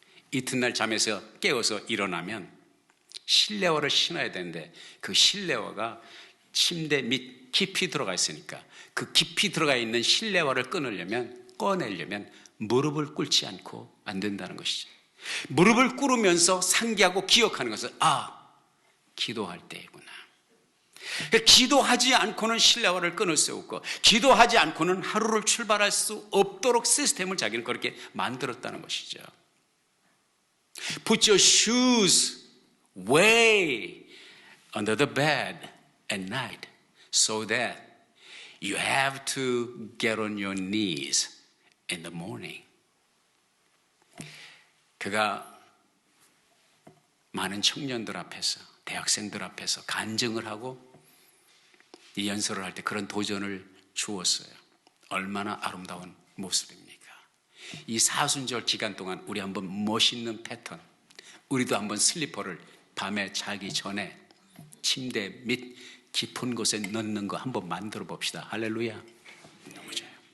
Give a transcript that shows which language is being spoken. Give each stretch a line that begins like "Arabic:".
Korean: 이튿날 잠에서 깨어서 일어나면 실내화를 신어야 되는데 그 실내화가 침대 밑 깊이 들어가 있으니까 그 깊이 들어가 있는 실내화를 꺼내려면 무릎을 꿇지 않고 안 된다는 것이죠. 무릎을 꿇으면서 상기하고 기억하는 것은 기도할 때이구나. 기도하지 않고는 실내화를 끊을 수 없고 기도하지 않고는 하루를 출발할 수 없도록 시스템을 자기는 그렇게 만들었다는 것이죠.
English: Put your shoes way under the bed at night so that you have to get on your knees in the morning.
Korean: 그가 많은 청년들 앞에서, 대학생들 앞에서 간증을 하고 이 연설을 할 때 그런 도전을 주었어요. 얼마나 아름다운 모습입니까? 이 사순절 기간 동안 우리 한번 멋있는 패턴, 우리도 한번 슬리퍼를 밤에 자기 전에 침대 밑 깊은 곳에 넣는 거 한번 만들어 봅시다. 할렐루야. 너무 좋아요.